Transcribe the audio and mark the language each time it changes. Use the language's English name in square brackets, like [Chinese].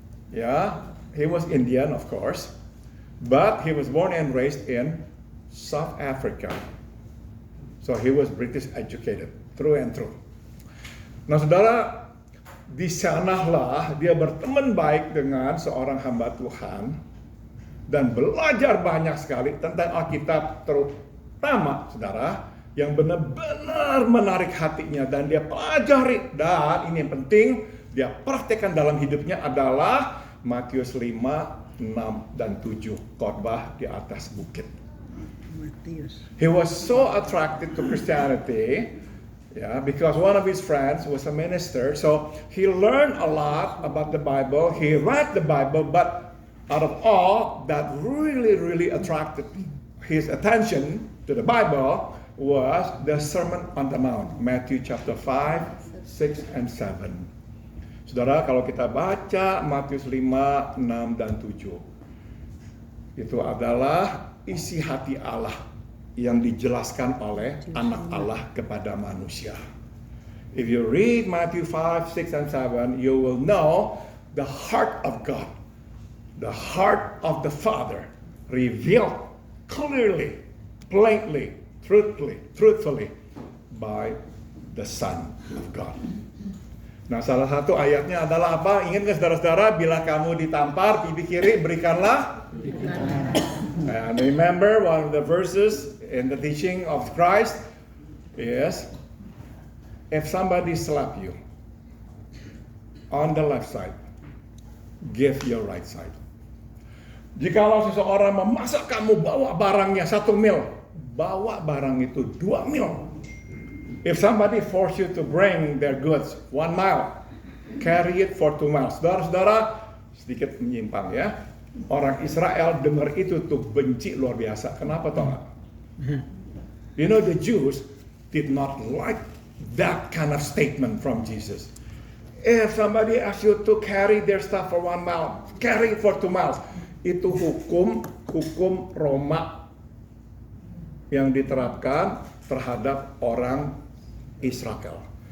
[English] Ya, he was Indian of course, but he was born and raised in South Africa. So he was British educated, through and through. [Indonesian] Nah saudara, di sanalah dia berteman baik dengan seorang hamba Tuhan dan belajar banyak sekali tentang Alkitab, terutama saudara yang benar-benar menarik hatinya dan dia pelajari, dan ini yang penting dia praktekkan dalam hidupnya adalah Matius 5, 6, dan 7, khotbah di atas bukit. [English] He was so attracted to Christianity, because one of his friends was a minister, so he learned a lot about the Bible. He read the Bible, but out of all that really attracted his attention to the Bible was the Sermon on the Mount, Matthew chapter 5, 6, and 7. [Indonesian] Saudara, kalau kita baca Matius 5, 6, dan 7, itu adalah isi hati Allah yang dijelaskan oleh anak Allah kepada manusia. [English] If you read Matthew 5, 6, and 7, you will know the heart of God, the heart of the Father revealed clearly, plainly, truthfully by the Son of God. [Indonesian] Nah, salah satu ayatnya adalah apa? Ingat nggak saudara-saudara? Bila kamu ditampar pipi kiri, berikanlah. [English] And remember one of the verses in the teaching of Christ is, if somebody slap you on the left side, give your right side. [Indonesian] Jikalau seseorang memaksa kamu bawa barangnya 1 mil, bawa barang itu 2 mil. [English] If somebody force you to bring their goods 1 mile, carry it for 2 miles. [Indonesian] Saudara-saudara, sedikit menyimpang ya. Orang Israel dengar itu tuh benci luar biasa. Kenapa tau nggak? [English] You know, the Jews did not like that kind of statement from Jesus. If somebody asks you to carry their stuff for 1 mile, carry it for 2 miles. [Indonesian] Itu hukum Roma yang diterapkan terhadap orang Israel.